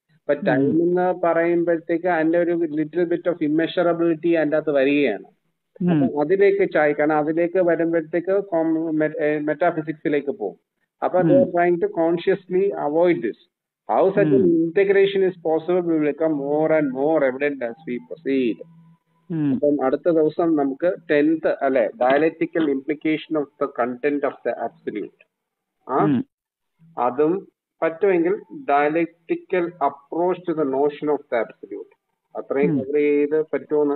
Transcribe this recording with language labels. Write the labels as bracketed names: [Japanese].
[Malayalam] അപ്പൊ ടൈം എന്ന് പറയുമ്പോഴത്തേക്ക് അതിന്റെ ഒരു ലിറ്റിൽ ബിറ്റ് ഓഫ് ഇമ്മെഷറബിലിറ്റി അതിന്റെ അകത്ത് വരികയാണ്. അപ്പൊ അതിലേക്ക് കാരണം അതിലേക്ക് വരുമ്പോഴത്തേക്ക് മെറ്റാഫിസിക്സിലേക്ക് പോകും. [English] അപ്പൊ they are trying to consciously avoid this. How such an integration is possible will become more and more evident as we proceed. [Malayalam] അപ്പം അടുത്ത ദിവസം നമുക്ക് [English] 10th അല്ലെ, dialectical implication of the content of the absolute. [Malayalam] അതും പറ്റുമെങ്കിൽ [English] Dialectical approach to the notion of the absolute അത്രയും cover ചെയ്ത് പറ്റുമോ?